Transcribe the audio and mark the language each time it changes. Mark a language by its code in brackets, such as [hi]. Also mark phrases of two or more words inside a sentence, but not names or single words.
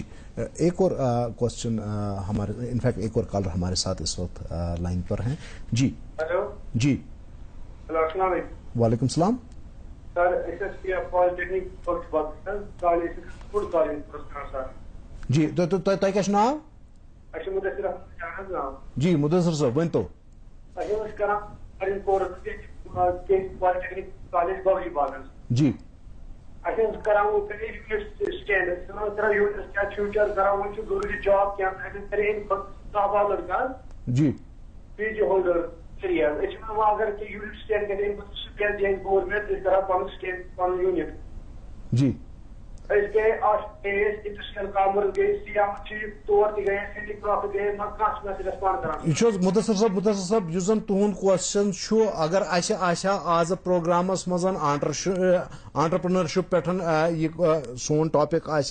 [ur] جی ایک اور کوشچن ہمارے انفیکٹ ایک اور کالر ہمارے ساتھ اس وقت لائن پر ہیں. جی ہیلو جی ہیلو السلام علیکم. وعلیکم السلام. سر ایس ایس پی پالیٹیکنک کالج فوڈ کالج سر. [ks] جی تۄہہِ کیٛاہ چھُ ناو؟ اچھا مدثر احمد نام. جی مدثر صٲب ؤنۍتو. اچھا أسۍ کران کورس پالیٹیکنک کالج گوجی باغس. جی اچھا أسۍ کران سٹینڈ أسۍ کران یوٗنِس کیٛاہ فیوٗچر کران وۄنۍ چھُ ضروٗری جاب کینٛہہ اَسہِ کرے اَمہِ کھۄتہٕ صاحبہ لڑکا جی [en] PG holder 3 years. [ks] أسۍ چھِ وۄنۍ اگر کہِ یوٗنِٹ سٹینڈ گژھِ اَمہِ کھۄتہٕ سُہ کیٛاہ دِیہِ گورمینٹ أسۍ کران پنُن سٹینڈ پنُن یوٗنِٹ. جی أسۍ گٔے [en] industrial commerce [ks] گٔے سیام چھِ تور تہِ گٔے ہینڈی کرافٹ گٔے مگر کانٛہہ چھُنہٕ اَسہِ ریسپانڈ کران. یہ چھُ حظ مدثر صٲب یُس زن تُہُنٛد کوسچن چھُ اگر اسہِ آسہِ ہا آز پروگرامس منٛز آنٹرپرنرشپ پٮ۪ٹھ یہِ سون ٹاپک آسہِ